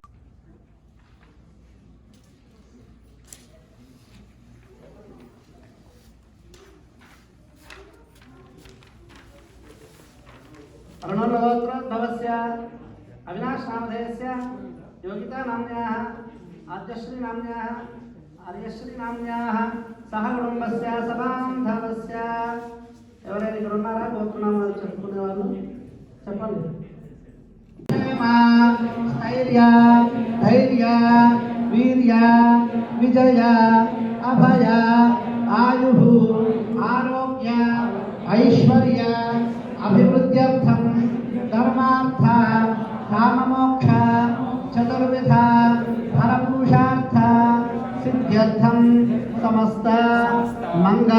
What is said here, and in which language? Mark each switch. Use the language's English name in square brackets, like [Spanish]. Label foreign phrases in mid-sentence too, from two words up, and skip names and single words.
[Sanskrit] अरुणोल्लगोत्रोद्भवस्य अविनाश नामधेयस्य योगिता नाम्न्याः आद्यश्री नाम्न्याः आर्यश्री नाम्न्याः सह कुटुंबस्य सबान्धवस्य [Telugu] ఎవరైనా ఇక్కడ ఉన్నారా గోత్రనామాలు చెప్పుకునే వాళ్ళు చెప్పండి. [Sanskrit] స్థైర్య ధైర్య వీర్య विजय अभय आयुः आरोग्य ऐश्वर्य अभिवृद्ध्यर्थं धर्मार्थ काममोक्ष चतुर्विध फलपुरुषार्थ सिद्ध्यर्थं समस्त मंगल